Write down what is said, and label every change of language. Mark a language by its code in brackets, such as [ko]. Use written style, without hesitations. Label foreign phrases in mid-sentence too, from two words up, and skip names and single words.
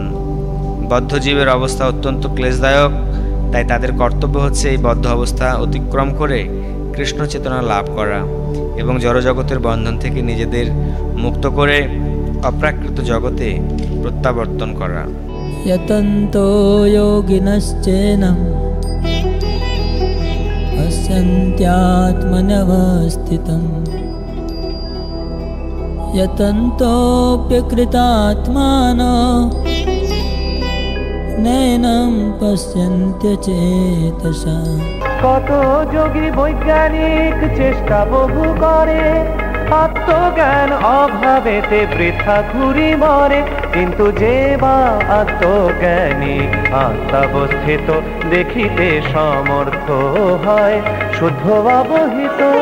[bn] বদ্ধ জীবের অবস্থা অত্যন্ত ক্লেশদায়ক, তাই তাদের কর্তব্য হচ্ছে এই বদ্ধ অবস্থা অতিক্রম করে কৃষ্ণ চেতনা লাভ করা এবং জড়জগতের বন্ধন থেকে নিজেদের মুক্ত করে অপ্রাকৃত জগতে প্রত্যাবর্তন করা। [sa] यतन्तो योगिनश्चैनं पश्यन्त्यात्मनवस्थितं यतन्तोऽप्यकृतात्मानो नैनं पश्यन्त्यचेतसा। [bn] কত যোগী বৈজ্ঞানিক চেষ্টা বহু করে, আত্মজ্ঞান অভাবেতে বৃথা ঘুরি মরে, কিন্তু যে বা আত্মজ্ঞানী আত্মাবস্থিত দেখিতে সমর্থ হয় শুদ্ধ অবহিত।